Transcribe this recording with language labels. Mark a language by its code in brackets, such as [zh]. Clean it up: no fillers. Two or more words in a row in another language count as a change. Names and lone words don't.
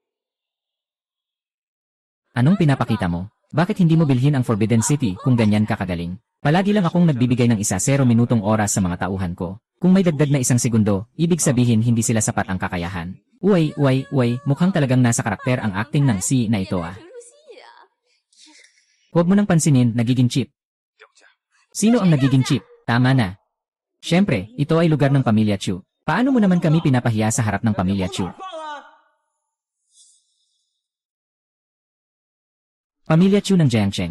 [tl] Anong pinapakita mo? Bakit hindi mo bilhin ang Forbidden City kung ganyan ka kagaling? Palagi lang akong nagbibigay ng 1-0 minutong oras sa mga tauhan ko. Kung may dagdag na 1 segundo, ibig sabihin hindi sila sapat ang kakayahan. Uy, mukhang talagang nasa karakter ang acting ng si na ito ah. [zh] 评书戏呀。 [tl] Huwag mo nang pansinin, nagiging cheap. [zh] 掉价。 [tl] Sino ang nagiging cheap? Tama na. Siyempre, ito ay lugar ng pamilya Chu. Paano mo naman kami pinapahiya sa harap ng pamilya Chu? Pamilya Chu ng Jiangsheng.